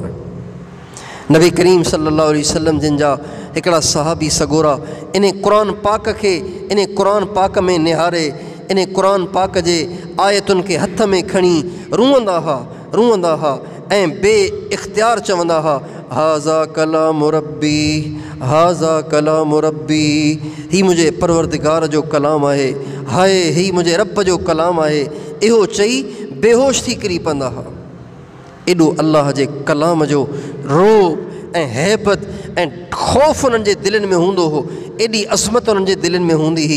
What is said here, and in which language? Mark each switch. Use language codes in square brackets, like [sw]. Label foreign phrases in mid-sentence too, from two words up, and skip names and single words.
[sd] नबी करीम [ar] صلى الله عليه وسلم [sd] जिन जा हिकिड़ा सहाबी सगोरा इन क़ुरान पाक खे इन क़ुरान पाक में निहारे इन क़ुरान पाक जे आयतुनि खे हथ में खणी रूअंदा हुआ ऐं बे इख़्तियार चवंदा हुआ, [ar] هذا كلام ربي، هذا كلام ربي, [sd] ही मुंहिंजे परवरदिगार जो कलाम आहे, हाय ही मुंहिंजे रब जो कलाम आहे। इहो चई बेहोश थी किरी पवंदा हुआ। एॾो अल्लाह जे कलाम जो रोब ऐं हैबत ऐं ख़ौफ़ उन्हनि जे दिलनि में हूंदो हो, एॾी अज़मत उन्हनि जे दिलनि में हूंदी हुई।